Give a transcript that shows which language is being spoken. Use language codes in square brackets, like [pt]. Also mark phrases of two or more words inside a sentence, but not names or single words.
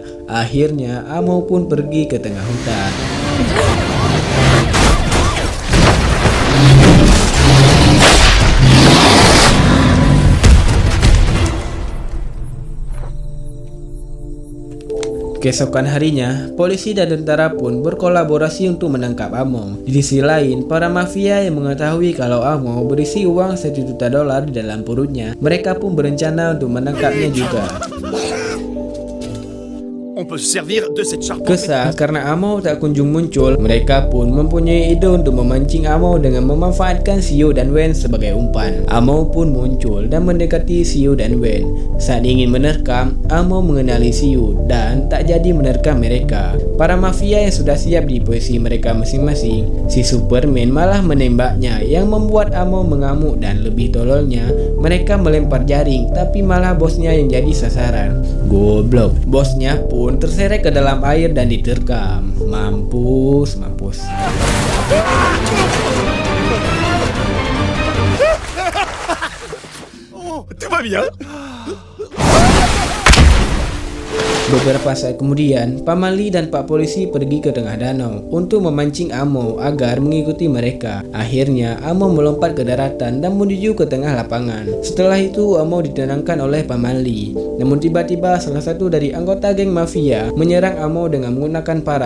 [id] Akhirnya, Amo pun pergi ke tengah hutan. Keesokan harinya, polisi dan tentara pun berkolaborasi untuk menangkap Amo. Di sisi lain, para mafia yang mengetahui kalau Amo berisi uang $1 juta di dalam perutnya, mereka pun berencana untuk menangkapnya juga. [fr] On peut se servir de cette charpente. [id] Kesal karena Amo tak kunjung muncul, mereka pun mempunyai ide untuk memancing Amo dengan memanfaatkan Sio dan Wen sebagai umpan. Amo pun muncul dan mendekati Sio dan Wen. Saat ingin menerkam, Amo mengenali Sio dan tak jadi menerkam mereka. Para mafia yang sudah siap di posisi mereka masing-masing, si Superman malah menembaknya yang membuat Amo mengamuk dan lebih tololnya, mereka melempar jaring tapi malah bosnya yang jadi sasaran. Goblok. Bosnya pun terseret ke dalam air dan diterkam. Mampus. [fr] Oh, tout va bien. [id] Beberapa saat kemudian, Pak Mali dan Pak Polisi pergi ke tengah danau untuk memancing Amo agar mengikuti mereka. Akhirnya, Amo melompat ke daratan dan menuju ke tengah lapangan. Setelah itu, Amo ditenangkan oleh Pak Mali. Namun tiba-tiba salah satu dari anggota geng mafia menyerang Amo dengan menggunakan parang.